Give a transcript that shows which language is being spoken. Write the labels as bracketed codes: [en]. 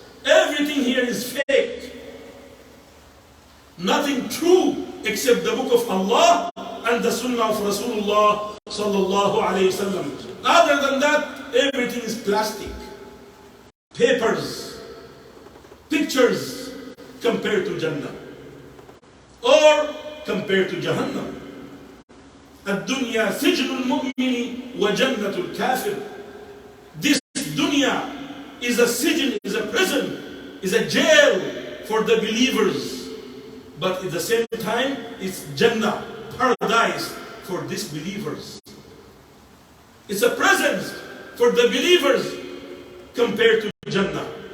[en] Everything here is fake. Nothing true except the book of Allah and the sunnah of Rasulullah sallallahu alayhi wasallam. Other than that, everything is plastic, papers, pictures compared to Jannah or compared to Jahannam. [ar] الدنيا سجن المؤمن وجنة الكافر. [en] This dunya is a sijin, is a prison, is a jail for the believers. But at the same time, it's Jannah, paradise for disbelievers. It's a present for the believers compared to Jannah.